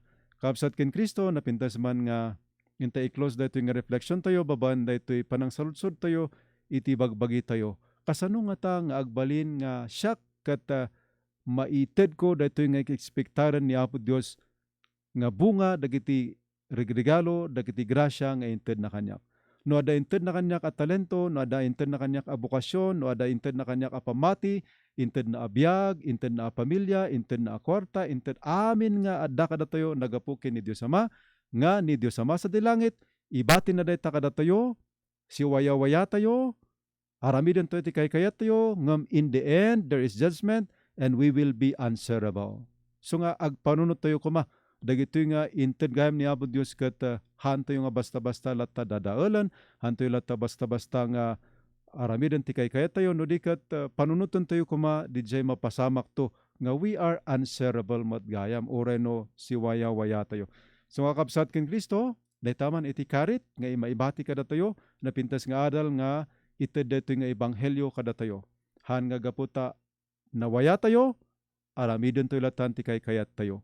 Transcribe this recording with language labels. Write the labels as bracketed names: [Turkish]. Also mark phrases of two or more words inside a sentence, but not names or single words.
[Iloko] Kapsat ken Kristo, napintas man nga, inta i-close dito nga reflection tayo, babaan dito panang saludsod tayo, iti bagbagi tayo. Kasano nga ta nga agbalin nga siyak kat maited ko dito nga ekspektaran ni Apo Dios nga bunga dagiti regalo, dagiti grasya nga inted na kanyak. No ada inted na kanyak at talento, no ada inted na kanyak a bukasyon, no ada inted na kanyak a pamati, inted na abiyag, inted na a pamilya, inted na a kwarta, inted amin nga adda kadatayo nagapukin ni Dios Ama, nga ni Dios Ama sa dilangit, ibati na dayta kadatayo, si waya-waya tayo, aramiden to iti kayat tayo, ngam [English] in the end there is judgment and we will be answerable. [Iloko] So nga agpanunot tayo kuma, dagito nga inted gayam ni Apo Dios kat hanto nga basta-basta lata dadaalan, hanto lata basta-basta nga aramiden ti kayat tayo, no di kat panunuton tayo kuma dijay mapasamak to, nga [English] we are answerable [Iloko] matgayam, oray no si waya-waya tayo. So nga kapsat ken Kristo, daytaman iti karit, nga maibati kada tayo, napintas nga adal nga ited dito nga ebanghelyo kada tayo. Han nga gaputa nawaya tayo, aramiden tayo latan ti kayat tayo.